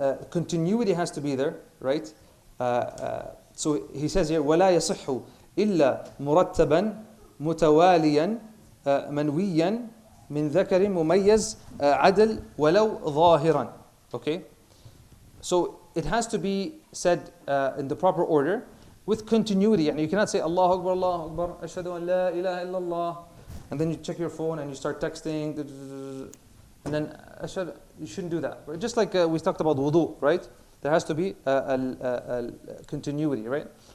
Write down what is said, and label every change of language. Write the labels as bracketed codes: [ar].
[en] Continuity has to be there, right? So he says here, [ar] وَلَا يَصِحُّ إِلَّا مُرَتَّبًا مُتَوَالِيًا مَنْوِيًّا مِنْ ذَكَرٍ مُمَيَّزٍ عَدْلٍ وَلَوْ ظَاهِرًا. [en] Okay? So it has to be said in the proper order with continuity. And you cannot say [ar] Allahu Akbar, Allahu Akbar, Ashhadu an la ilaha illallah, [en] and then you check your phone and you start texting, and then you shouldn't do that. Right? Just like we talked about wudu, right? There has to be a continuity, right?